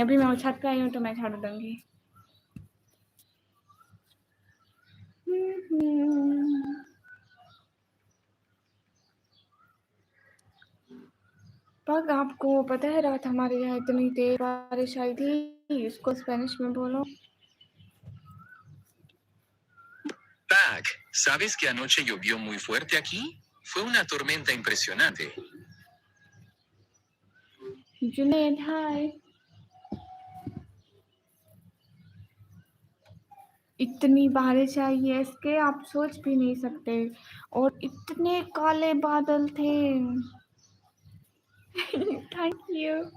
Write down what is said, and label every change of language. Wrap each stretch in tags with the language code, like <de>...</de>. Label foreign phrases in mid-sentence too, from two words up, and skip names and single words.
<ur>ابھی میں چھت پہ آئی ہوں تو میں جھاڑو دوں گی۔ پگ، آپکو پتہ ہے رات ہمارے یہاں اتنی تیز بارش آئی تھی? اسکو اسپینش میں بولو.</ur> <es>Tac, ¿sabes que anoche llovió muy fuerte aquí? Fue una tormenta impresionante.</es> <ur>جنید ہائے. اتنی بارش آئی ہے اسکے آپ سوچ بھی نہیں سکتے، اور اتنے کالے بادل تھے.</ur> <en>Thank you.</en>